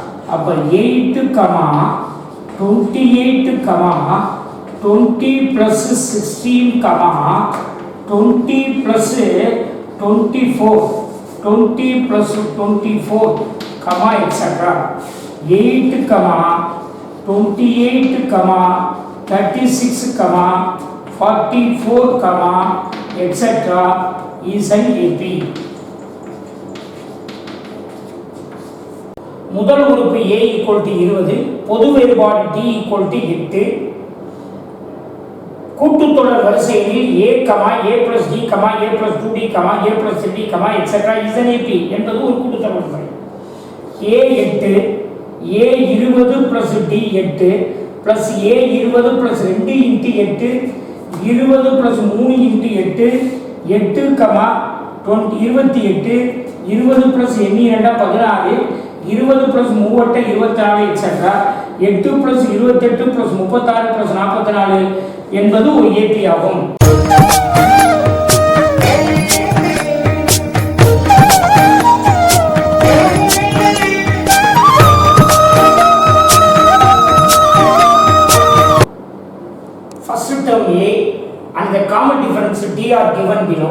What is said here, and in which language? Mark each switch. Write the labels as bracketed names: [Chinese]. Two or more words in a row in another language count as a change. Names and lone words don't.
[English] அப்போ 8 comma 28 comma 20 plus 16 comma 20 plus 24 20 plus 24 comma etc. 8 comma 28 comma 36 comma 44 comma etc. is an AP. [Tamil] முதல் உறுப்பு [English] A equal to 20, [Tamil] பொது வேறுபாடு [English] D equal to 8, [Tamil] கூட்டுத்தொடர் வரிசையில் [English] A, A plus D, A plus 2D, A plus 3D, etc. is an AP [Tamil] என்பது ஒரு கூட்டுத்தொடர் வரிசை. [English] A 8, A 20 plus D 8 plus A 20 plus 2 into 8, 20 plus 3 into 8, 8, 28, 20 plus எண்ணி 2 16, 20 plus 3 24 etc. 8 plus 28 plus 36 plus 44 [Tamil] என்பது ஒரு AP ஆகும். [English] First term A and the common difference D are given below.